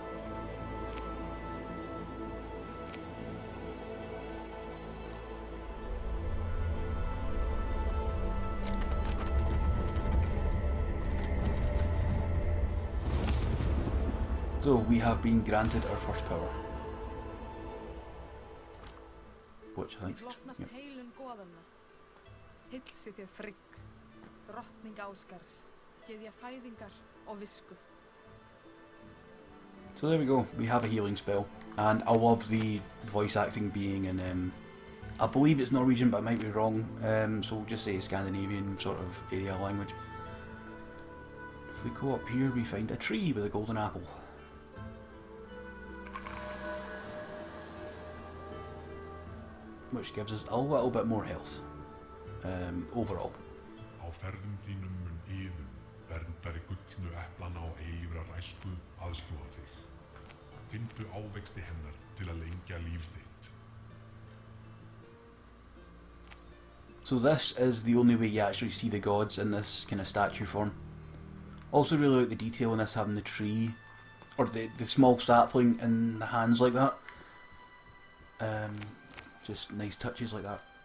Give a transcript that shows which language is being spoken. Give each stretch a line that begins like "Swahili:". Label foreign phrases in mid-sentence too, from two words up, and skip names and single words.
English: So we have been granted our first power. Which I think is, yep.
Icelandic: Hilsi þér frigg, drottning Áskars, gyðja fæðingar og visku.
English: So there we go, we have a healing spell, and I love the voice acting being in, I believe it's Norwegian but I might be wrong, so we'll just say Scandinavian sort of area language. If we go up here we find a tree with a golden apple. Which gives us a little bit more health. Overall.
Icelandic: Á ferðum þínum mun Iðunn, verndari gullnu eplana og eilífrar æsku, aðstoða þig. Finndu ávexti hennar til að lengja líf þitt.
English: So this is the only way you actually see the gods in this kind of statue form. Also really like the detail in this, having the tree, or the small sapling in the hands like that. Just nice touches like that.